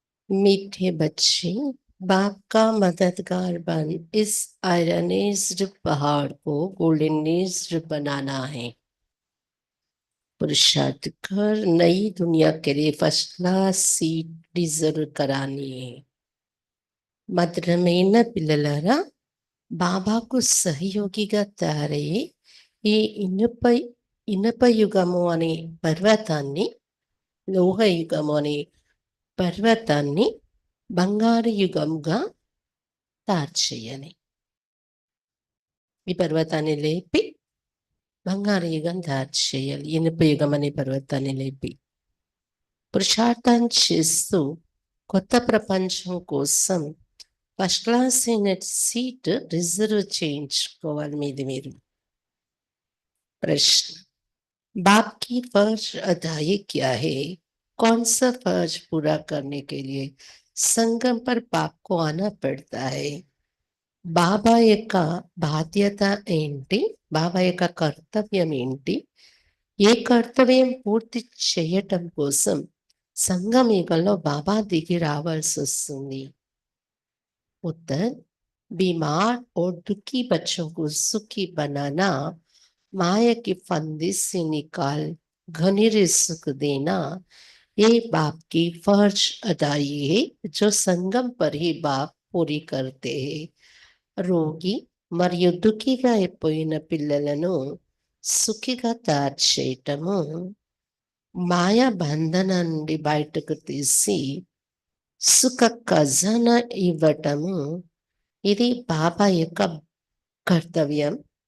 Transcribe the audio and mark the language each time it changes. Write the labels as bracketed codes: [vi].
[hi] मीठे बच्चे, बाप का मददगार बन इस आयरनेस्ड पहाड़ को गोल्डनेस्ड बनाना है। पुरुषार्थ कर नई दुनिया के लिए फर्स्ट क्लास सीट रिजर्व करानी है। [te] మధురమైన పిల్లలారా, బాబాకు సహయోగిగా తయారయ్యి ఈ ఇనుపయుగము అనే పర్వతాన్ని, లోహయుగము అనే పర్వతాన్ని బంగారు యుగంగా తయారు చేయాలి. ఈ పర్వతాన్ని లేపి బంగారు యుగం తయారు చేయాలి. ఇనుపయుగం అనే పర్వతాన్ని లేపి పురుషార్థం చేస్తూ కొత్త ప్రపంచం కోసం ఫస్ట్ క్లాస్ సీట్ రిజర్వ్ చేయించుకోవాలి మీది మీరు. [hi] प्रश्न, बाप की फर्ज अदाई क्या है? कौन सा फर्ज पूरा करने के लिए संगम पर बाप को आना पड़ता है? [te] బాబా యొక్క బాధ్యత ఏంటి? బాబా యొక్క కర్తవ్యం ఏంటి? ఏ కర్తవ్యం పూర్తి చేయటం కోసం సంగమ యుగంలో బాబా దిగి రావాల్సి వస్తుంది? [hi] उत्तर, बीमार और दुखी बच्चों को सुखी बनाना, माया की फंदे से निकाल घनेरे सुख देना, ये बाप की फर्ज अदाई है जो संगम पर ही बाप पूरी करते हैं. [te] రోగి మరియు దుఃఖిగా అయిపోయిన పిల్లలను సుఖిగా తయారు చేయటము, మాయా బంధన నుండి బయటకు తీసి సుఖ ఖజానా ఇవ్వటము, ఇది బాబా యొక్క కర్తవ్యం.